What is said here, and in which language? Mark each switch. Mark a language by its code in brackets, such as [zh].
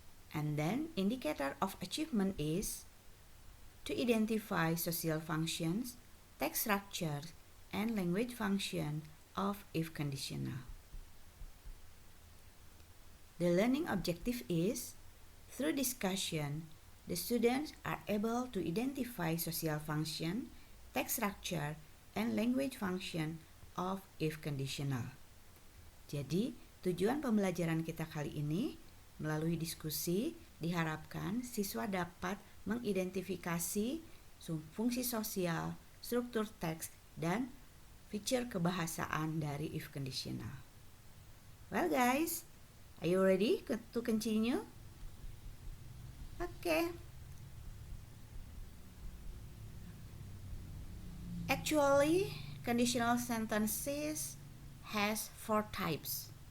[en] And then indicator of achievement is to identify social functions, text structures, and language function of if conditional. The learning objective is, through discussion, the students are able to identify social function, text structure, and language function of if conditional. [id] Jadi, tujuan pembelajaran kita kali ini, melalui diskusi, diharapkan siswa dapat mengidentifikasi fungsi sosial, struktur teks, dan fitur kebahasaan dari if conditional. [en] Well guys, are you ready to continue? Okay. Actually, conditional sentences has 4 types.